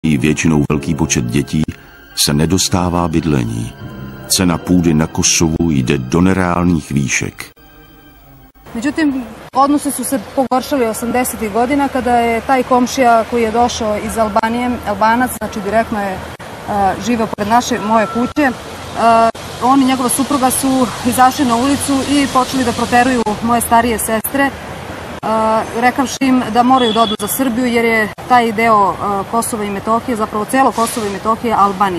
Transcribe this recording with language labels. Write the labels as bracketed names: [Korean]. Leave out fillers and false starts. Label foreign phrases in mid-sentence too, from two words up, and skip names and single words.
[Czech] mají většinou velký počet dětí, se nedostává bydlení. Cena půdy na Kosovu jde do nereálnih výšek. [Serbian] Međutim, odnosi su se pogoršali 80. godina kada je taj komšija koji je došao iz Albanije, Albanac, znači direktno je živeo pored moje kuće, on i njegova supruga su izašli na ulicu i počeli da proteruju moje starije sestre, rekavši im da moraju da odu za Srbiju jer je taj deo Kosova i Metohije, zapravo celo Kosovo i Metohije, Albanije.